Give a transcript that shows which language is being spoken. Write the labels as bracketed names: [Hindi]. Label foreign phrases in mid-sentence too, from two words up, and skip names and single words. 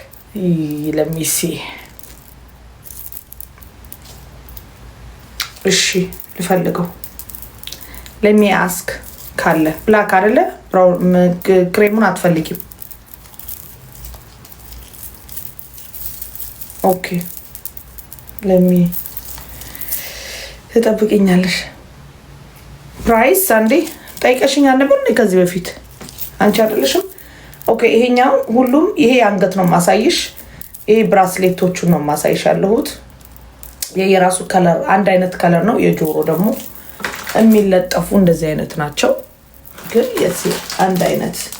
[English] let me see [Amharic] እሺ ልፈልገው [English] let me ask [Amharic] ካለ ብላክ አይደለ ብራውን ክሬሙን አትፈልጊም ኦኬ [English] let me [Amharic] ተጠብቂኛለሽ ፕራይስ አንዴ ጠይቀሽኛል ነበር ከዚህ በፊት አንቺ አይደለሽም ኦኬ ይሄኛው ሁሉም ይሄ አንገት ነው ማሳይሽ ይሄ ብራስሌቶቹን ነው ማሳይሽ ያለሁት የየራሱ ከለር አንድ አይነት ከለር ነው የጆሮ ደግሞ የሚለጠፉ እንደዚህ አይነት ናቸው ግን የሲ አንድ አይነት